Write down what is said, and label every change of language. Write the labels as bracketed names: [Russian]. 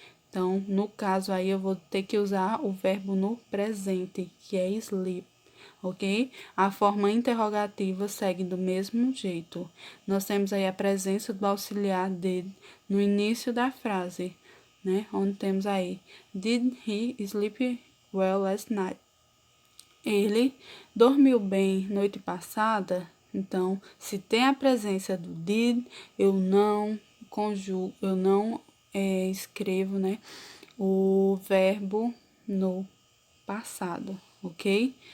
[Portuguese] Então, no caso aí, eu vou ter que usar o verbo no presente, que é sleep, ok? A forma interrogativa segue do mesmo jeito. Nós temos aí a presença do auxiliar did no início da frase, né? Onde temos aí, [English] did he sleep well last night? [Portuguese] Ele dormiu bem noite passada? Então, se tem a presença do did, eu não conjugo, eu não escrevo, né, o verbo no passado, ok?